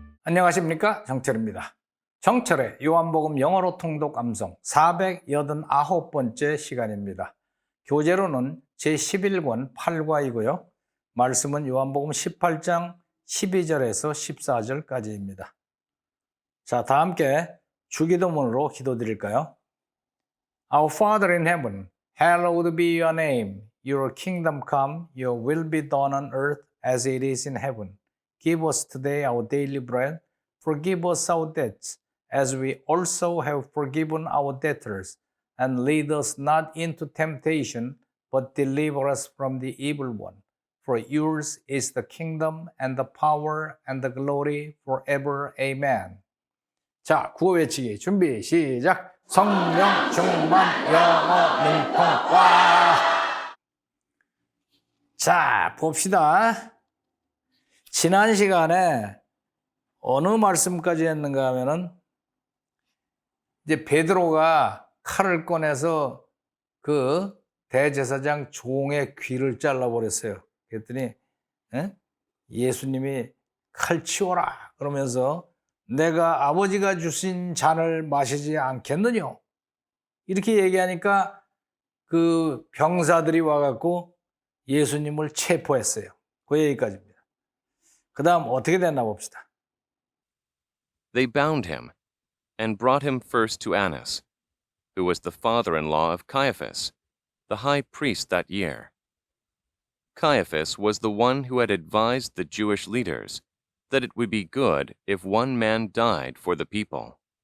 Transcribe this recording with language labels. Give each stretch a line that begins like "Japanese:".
Korean: 안녕하십니까, 정철입니다. 정철의 요한복음 영어로 통독 암송 489번째 시간입니다. 교재로는 제11권 8과이고요. 말씀은 요한복음 18장 12절에서 14절까지입니다. 자, 다 함께 주기도문으로 기도드릴까요?
English: Our Father in heaven, hallowed be your name. Your kingdom come, your will be done on earth as it is in heaven. Give us today our daily bread. Forgive us our debts, as we also have forgiven our debtors. And lead us not into temptation, but deliver us from the evil one. For yours is the kingdom and the power and the glory forever. Amen.
Korean: 자, 구호 외치기 준비 시작. 성령 충만 영어 능통과. 자, 봅시다. 지난 시간에 어느 말씀까지 했는가 하면은 이제 베드로가 칼을 꺼내서 그 대제사장 종의 귀를 잘라버렸어요. 그랬더니 예수님이 칼 치워라 그러면서 내가 아버지가 주신 잔을 마시지 않겠느냐 이렇게 얘기하니까 그 병사들이 와갖고 예수님을 체포했어요. 그 얘기까지입니다. 그 다음 어떻게 됐나 봅시다.
English: They bound him and brought him first to Annas, who was the father-in-law of Caiaphas, the high priest that year. Caiaphas was the one who had advised the Jewish leaders that it would be good if one man died for the people.